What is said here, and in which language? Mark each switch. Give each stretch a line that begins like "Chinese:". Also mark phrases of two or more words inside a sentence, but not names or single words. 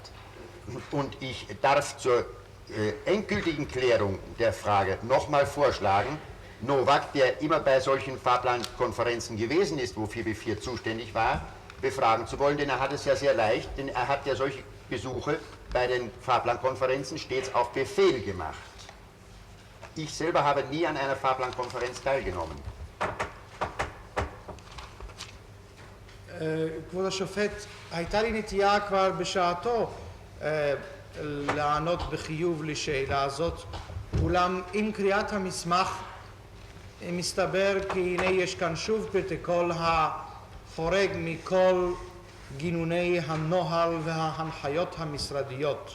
German: Und ich darf zur endgültigen Klärung der Frage nochmal vorschlagen, Nowak, der immer bei solchen Fahrplankonferenzen gewesen ist, wo 4B4 zuständig war, befragen zu wollen, denn er hat es ja sehr leicht, denn er hat ja solche Besuche bei den Fahrplankonferenzen stets auf Befehl gemacht. Ich selber habe nie an einer Fahrplankonferenz teilgenommen.
Hebrew: כבוד השופט, הייתה לי נטייה כבר בשעתו לענות בחיוב לשאלה הזאת, אולם עם קריאת המסמך מסתבר כי הנה יש כאן שוב פרוטוקול החורג מכל גינוני הנוהל וההנחיות המשרדיות.